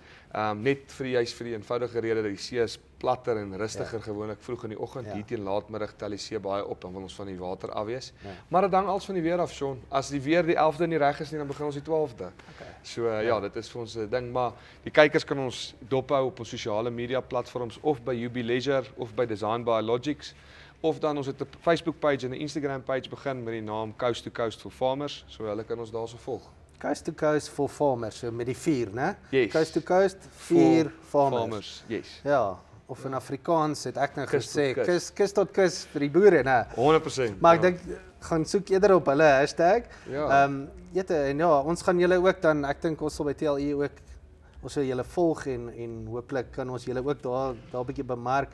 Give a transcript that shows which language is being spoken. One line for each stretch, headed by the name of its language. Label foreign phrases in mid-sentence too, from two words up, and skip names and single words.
Afrikaans: Net vir die eenvoudige rede dat die see is platter en rustiger gewoonlik vroeg in die oggend. Hier teen laatmiddag tel die see baie op, dan wil ons van die water af wees. Maar dit hang als van die weer af, Sean. As die weer die 11de nie reg is nie, dan begin ons die 12de. So dit is vir ons 'n ding, maar die kykers kan ons dophou op ons sosiale media platforms of by UB Leisure of by Design Biologics. Of dan ons het 'n Facebook page en 'n Instagram page begin met die naam Coast to Coast for Farmers, so hulle kan ons daarso volg. Coast to Coast for Farmers, so met die 4, né? Yes. Coast to Coast, 4 farmers. Yes. Ja, of in Afrikaans het ek nou Kus gesê, tot kus. kus tot kus vir die boere, né? 100%. Maar ek dink gaan soek eerder op hulle hashtag. Ja. En ja, ons gaan julle ook dan, ek dink ons sal by TLE ook ons sal julle volg en hooplik kan ons julle ook daar 'n bietjie bemark.